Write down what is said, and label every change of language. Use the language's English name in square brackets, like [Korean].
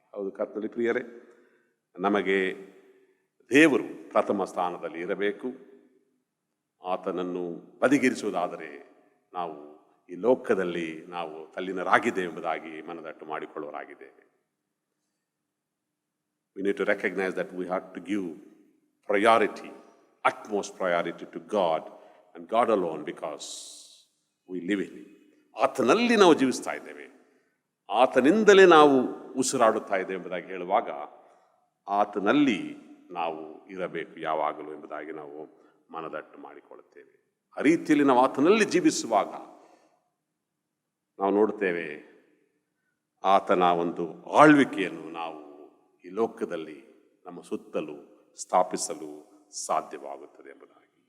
[Kannada] ಹೌದು ಕರ್ತನಲ್ಲಿ ಪ್ರಿಯರೇ, ನಮಗೆ ದೇವರು ಪ್ರಥಮ ಸ್ಥಾನದಲ್ಲಿ ಇರಬೇಕು. ಆತನನ್ನು ಬದಿಗಿರಿಸುವುದಾದರೆ ನಾವು ಈ ಲೋಕದಲ್ಲಿ ನಾವು ತಲ್ಲೀನರಾಗಿದ್ದೇವೆ ಎಂಬುದಾಗಿ ಮನದಟ್ಟು ಮಾಡಿಕೊಳ್ಳುವರಾಗಿದ್ದೇವೆ. [English] We need to recognize that we have to give priority, utmost priority to God and God alone, because we live in Him. [Kannada] ಆತನಲ್ಲಿ ನಾವು ಜೀವಿಸ್ತಾ ಇದ್ದೇವೆ, ಆತನಿಂದಲೇ ನಾವು ಉಸಿರಾಡುತ್ತಾ ಇದ್ದೇವೆ ಎಂಬುದಾಗಿ ಹೇಳುವಾಗ ಆತನಲ್ಲಿ ನಾವು ಇರಬೇಕು ಯಾವಾಗಲೂ ಎಂಬುದಾಗಿ ನಾವು ಮನದಟ್ಟು ಮಾಡಿಕೊಳ್ಳುತ್ತೇವೆ. ಆ ರೀತಿಯಲ್ಲಿ ನಾವು ಆತನಲ್ಲಿ ಜೀವಿಸುವಾಗ ನಾವು ನೋಡುತ್ತೇವೆ ಆತನ ಒಂದು ಆಳ್ವಿಕೆಯನ್ನು ನಾವು ಈ ಲೋಕದಲ್ಲಿ ನಮ್ಮ ಸುತ್ತಲೂ ಸ್ಥಾಪಿಸಲು ಸಾಧ್ಯವಾಗುತ್ತದೆ ಎಂಬುದಾಗಿ.